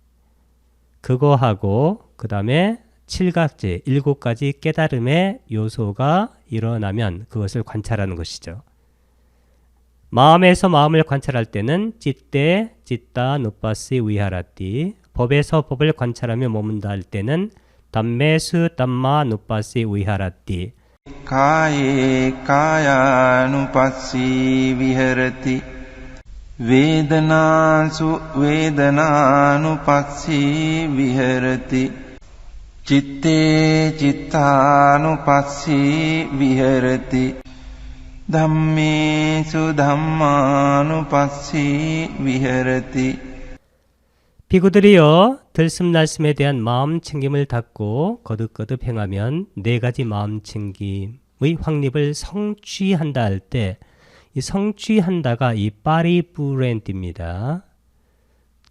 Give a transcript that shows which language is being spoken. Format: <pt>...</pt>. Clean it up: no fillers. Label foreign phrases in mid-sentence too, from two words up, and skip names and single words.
<ko>그거하고 그 다음에 7각지, 7가지 깨달음의 요소가 일어나면 그것을 관찰하는 것이죠. 마음에서 마음을 관찰할 때는</ko> <pi>찌떼, 찌따, 누빠시, 위하라띠.</pi> <ko>법에서 법을 관찰하며 머문다 할 때는 담메수,</ko> <pi>담마, 누빠시, 위하라띠. කායේ කායානුපස්සී විහෙරති වේදනාසු වේදනානුපස්සී විහෙරති චිත්තේ චිත්තානුපස්සී විහෙරති ධම්මේසු ධම්මානුපස්සී විහෙරති.</pi> <ko>비구들이여 들숨날숨에 대한 마음 챙김을 닫고 거듭거듭 행하면 4가지 마음 챙김의 확립을 성취한다 할 때 이 성취한다가 이 파리푸렌트입니다.</ko>